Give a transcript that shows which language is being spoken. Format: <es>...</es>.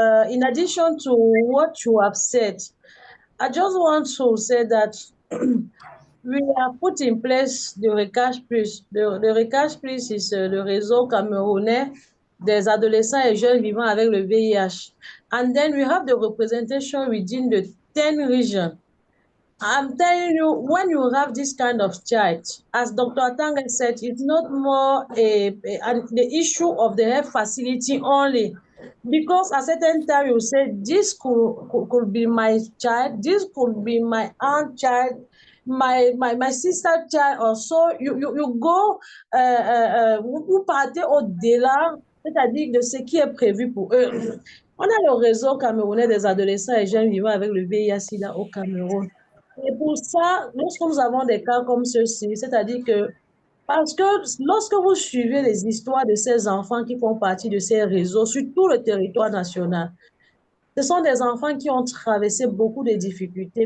<en>In addition to what you have said, I just want to say that we have put in place the Recache Plus.</en> <fr>Le Recache Plus is le réseau camerounais des adolescents et jeunes vivant avec le VIH.</fr> <en>And then we have the representation within the 10 regions. I'm telling you, when you have this kind of child, as Dr. Atanga said, it's not more the issue of the health facility only. Because at a certain time you say, this could be my child, this could be my aunt child. my sister child also, you go,</en> <fr>vous partez au-delà, c'est-à-dire de ce qui est prévu pour eux. On a le réseau camerounais des adolescents et jeunes vivant avec le VIH-Sida au Cameroun. Et pour ça, lorsque nous avons des cas comme ceux-ci, c'est-à-dire que, parce que lorsque vous suivez les histoires de ces enfants qui font partie de ces réseaux sur tout le territoire national, ce sont des enfants qui ont traversé beaucoup de difficultés.</fr>